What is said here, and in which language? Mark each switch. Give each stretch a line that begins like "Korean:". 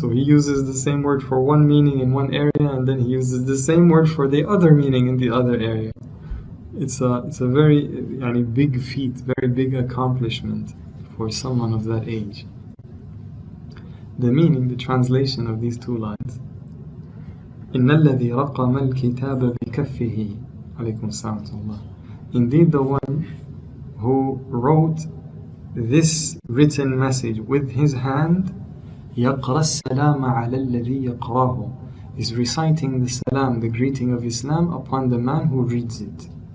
English: So he uses the same word for one meaning in one area, and then he uses the same word for the other meaning in the other area. It's a very big feat, very big accomplishment for someone of that age. The meaning, the translation of these 2 lines.
Arabic: إن الذي رقم الكتاب بكفه عليكم السلام ورحمة الله.
English: Indeed, the one who wrote this written message with his hand,
Arabic: يقرأ السلام على الذي يقراه,
English: is reciting the salam, the greeting of Islam, upon the man who reads it.